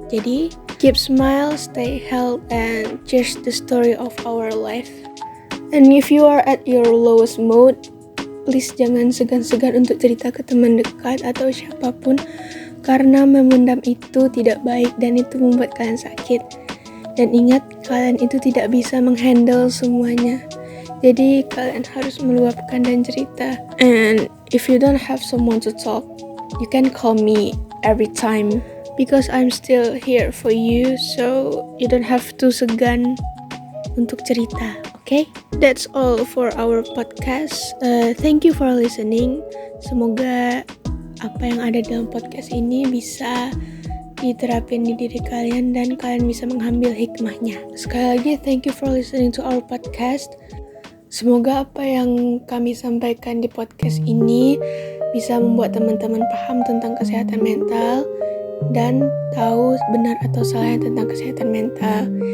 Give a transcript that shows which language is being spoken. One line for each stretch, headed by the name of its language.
Indonesian: Jadi
English: keep smile, stay healthy, and cherish the story of our life. And if you are at your lowest mode, please
Indonesian: jangan segan-segan untuk cerita ke teman dekat atau siapapun, karena memendam itu tidak baik dan itu membuat kalian sakit. Dan ingat, kalian itu tidak bisa menghandle semuanya. Jadi kalian harus meluapkan dan cerita.
English: And if you don't have someone to talk, you can call me every time, because I'm still here for you, so you don't have to
Indonesian: segan untuk cerita,
English: okay? That's all for our podcast. Thank you for listening.
Indonesian: Semoga apa yang ada dalam podcast ini bisa diterapin di diri kalian dan kalian bisa mengambil hikmahnya. Sekali lagi,
English: thank you for listening to our podcast.
Indonesian: Semoga apa yang kami sampaikan di podcast ini bisa membuat teman-teman paham tentang kesehatan mental dan tahu benar atau salahnya tentang kesehatan mental.